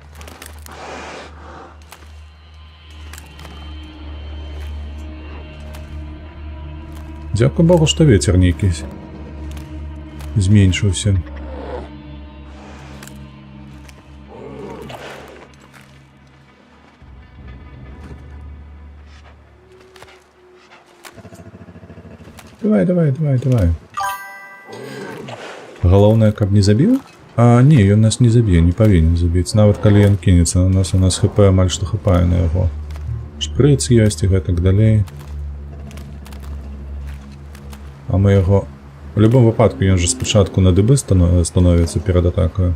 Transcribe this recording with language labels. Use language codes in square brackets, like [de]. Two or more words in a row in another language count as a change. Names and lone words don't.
[uk] Дякую Богу, що ветер некий зменшився. Давай. Головне, [be] каб не забіў? А, не, ён нас не заб'е, не павінен забіць. Нават калі ён кінецца на нас, у нас хп амаль што хапае на яго. Шпрыц ёсць і гэтак далей. А мы яго... У любым выпадку ён жа спачатку на дыбы становіцца перад атакаю.